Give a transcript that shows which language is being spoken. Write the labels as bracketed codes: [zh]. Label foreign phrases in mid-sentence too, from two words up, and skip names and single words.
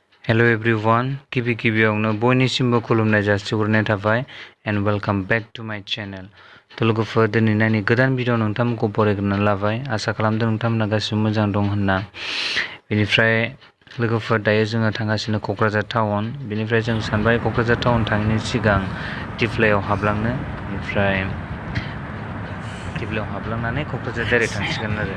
[en] Hello everyone, [brx] गिबियावनो बयनिसिमबो खुलुमनाय जासिहरनाय थाबाय [en] and welcome back to my channel. [brx] तो लोगोफोर दिनै नायनि गोदान भिडिअ नोंथांमोनखौ बरायग्रोनानै लाबाय। आसा खालामदों नोंथांमोना गासिबो मोजां दं होनना। बेनिफ्राय लोगोफोर दायो जोङो थांगासिनो क'क्राझार टाउन। बेनिफ्राय जों सानबाय क'क्राझार टाउन थांनायनि सिगां दिप्लायाव हाबलांनो। बेनिफ्राय दिप्लायाव हाबलांनानै क'क्राझार डाइरेक्ट थांसिगोन आरो।